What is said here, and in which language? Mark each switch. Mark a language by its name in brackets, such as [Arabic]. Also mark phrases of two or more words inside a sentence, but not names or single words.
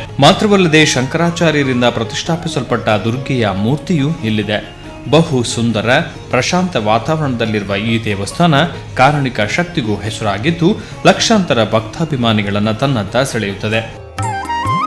[Kannada] ಮಾತ್ರವಲ್ಲದೆ ಶಂಕರಾಚಾರ್ಯರಿಂದ ಪ್ರತಿಷ್ಠಾಪಿಸಲ್ಪಟ್ಟ ದುರ್ಗೆಯ ಮೂರ್ತಿಯೂ ಇಲ್ಲಿದೆ. ಬಹು ಸುಂದರ ಪ್ರಶಾಂತ ವಾತಾವರಣದಲ್ಲಿರುವ ಈ ದೇವಸ್ಥಾನ ಕಾರಣಿಕ ಶಕ್ತಿಗೂ ಹೆಸರಾಗಿದ್ದು ಲಕ್ಷಾಂತರ ಭಕ್ತಾಭಿಮಾನಿಗಳನ್ನು ತನ್ನತ್ತ ಸೆಳೆಯುತ್ತದೆ.